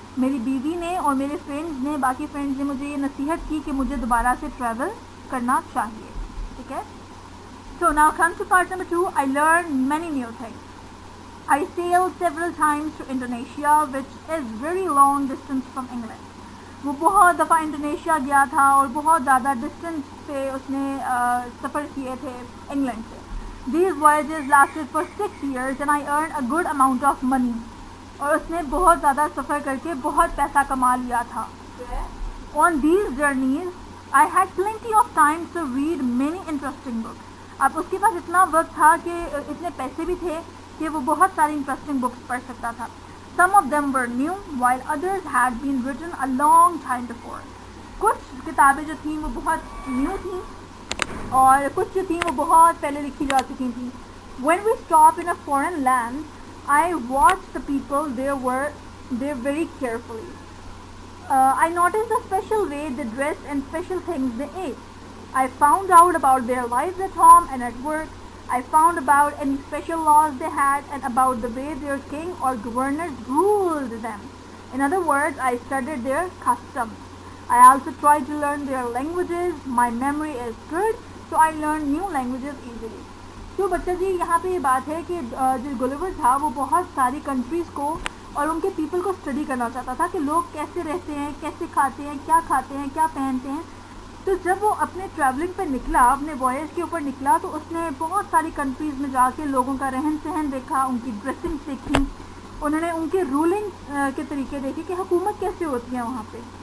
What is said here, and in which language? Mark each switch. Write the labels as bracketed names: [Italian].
[Urdu] میری بیوی نے اور میرے فرینڈز نے, باقی فرینڈز نے مجھے یہ نصیحت کی کہ مجھے دوبارہ سے ٹریول کرنا چاہیے. ٹھیک ہے. [English] So now come to part number 2. I learned many new things. I sailed several times to Indonesia, which is very long distance from England. [Urdu] وہ بہت دفعہ انڈونیشیا گیا تھا اور بہت زیادہ ڈسٹینس پہ اس نے سفر کیے تھے انگلینڈ سے. [English] These voyages lasted for 6 years and I earned a good amount of money. [Urdu] اور اس نے بہت زیادہ سفر کر کے بہت پیسہ کما لیا تھا. [English] On these journeys, I had plenty of time to read many interesting books. [Urdu] اب اس کے پاس اتنا وقت تھا کہ اتنے پیسے بھی تھے کہ وہ بہت ساری انٹرسٹنگ بکس پڑھ سکتا تھا. [English] Some of them were new, while others had been written a long time before. [Urdu] کچھ کتابیں جو تھیں وہ بہت نیو تھیں اور کچھ جو تھیں وہ بہت پہلے لکھی جا چکی تھیں. [English] When we stopped in a foreign land, I watched the people there very carefully. I noticed the special way they dressed and special things they ate. I found out about their lives at home and at work. I found about any special laws they had and about the way their king or governors ruled them. In other words, I studied their customs. I also tried to learn their languages. My memory is good, so I learned new languages easily. [Urdu] تو بچہ جی یہاں پہ یہ بات ہے کہ جو گلیور تھا وہ بہت ساری کنٹریز کو اور ان کے پیپل کو اسٹڈی کرنا چاہتا تھا کہ لوگ کیسے رہتے ہیں, کیسے کھاتے ہیں, کیا پہنتے ہیں. تو جب وہ اپنے ٹریولنگ پہ نکلا, اپنے وائیج کے اوپر نکلا, تو اس نے بہت ساری کنٹریز میں جا کے لوگوں کا رہن سہن دیکھا, ان کی ڈریسنگ دیکھی, انہوں نے ان کے رولنگ کے طریقے دیکھے کہ حکومت کیسے ہوتی ہے وہاں پہ.